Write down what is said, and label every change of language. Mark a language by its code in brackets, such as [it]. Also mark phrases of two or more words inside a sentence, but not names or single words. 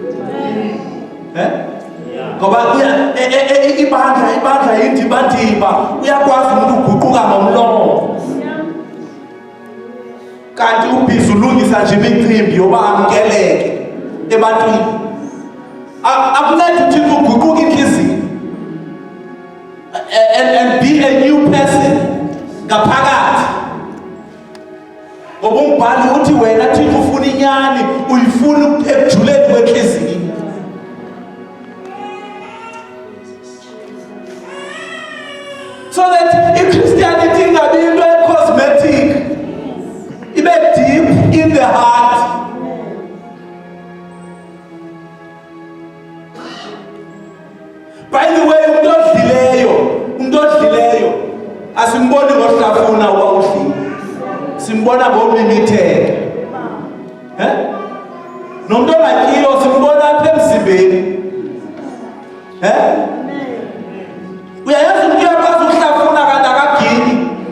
[xh] Ngoba ibandla yindibandiba uyakwazi umuntu uguquka ngomlomo. Kanti ubhizi ulungisa nje imicimbi yoba amkeleke ebantwini. Akuncede uThixo uguquke inhliziyo. [en] And be a new person ngaphakathi. [xh] Ngoba umbhali uthi wena Thixo ufuna inyani uyifuna ekujuleni kwenhliziyo. [en] So that if Christianity [xh] ingabi into [en] cosmetic, ibe deep in the heart. By the way, [xh] umuntu odlileyo asimboni ngohlafuna wawudlile. Simbona ngomlimited. Nomuntu ongatyilo simbona apha emzimbeni. Uyayazi umuntu uyakwazi ukuhlafuna kanti akagini.